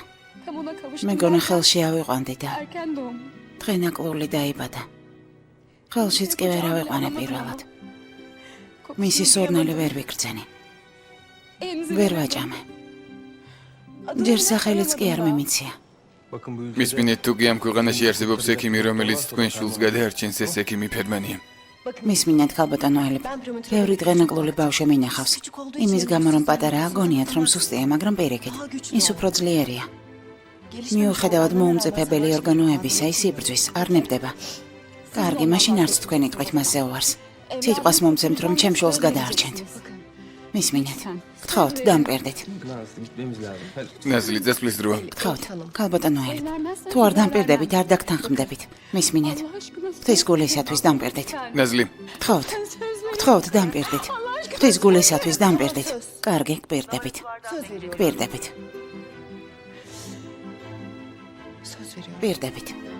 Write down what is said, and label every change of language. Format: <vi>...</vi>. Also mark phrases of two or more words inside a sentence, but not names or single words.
<ka>მეგონა ხელში ავიყვანდი და დღენაკლული დაიბადა. ხელშიც კი ვერ ავიყვანე პირველად. მისი სურნელი ვერ ვიგრძენი. ვერ ვაჭამე. ჯერ სახელიც კი არ მიმიცია.</ka> <tr>Bakın bu ülkede</tr> <ka>მისმინეთ თუ კი ამ ქვეყანაში არსებობს ექიმი, რომელიც თქვენ შულს გადაარჩენს, ეს ექიმი ფერმანია. მისმინეთ ქალბატონო ელიფ, ბევრი დღენაკლული ბავშვი მინახავს. იმის გამო რომ პატარა აგონიათ რომ სუსტია, მაგრამ პირიქით, ის უფრო ძლიერია. მიუხედავად მოუმწიფებელი ორგანოებისა, ის იბრძვის, არ ნებდება. კარგი, მაშინ არც თქვენი ტყვით მასზე უარს. სიტყვას მომცემთ რომ ჩემ შულს გადაარჩენთ. მისმინეთ. გთხოვთ, დამპირდით.</ka> <tr>Nazlı gitmemiz lazım. Hadi.</tr> <ka>ნაზლი წესვლის დროა. გთხოვთ, ქალბატონო ელიფ, თუ არ დამპირდებით, არ დაგთანხმდებით. მისმინეთ. ღვთის გულისათვის დამპირდით. ნაზლი, გთხოვთ, გთხოვთ, დამპირდით. ღვთის გულისათვის დამპირდით. კარგი, გპირდებით. გპირდებით. პირდებით.</ka>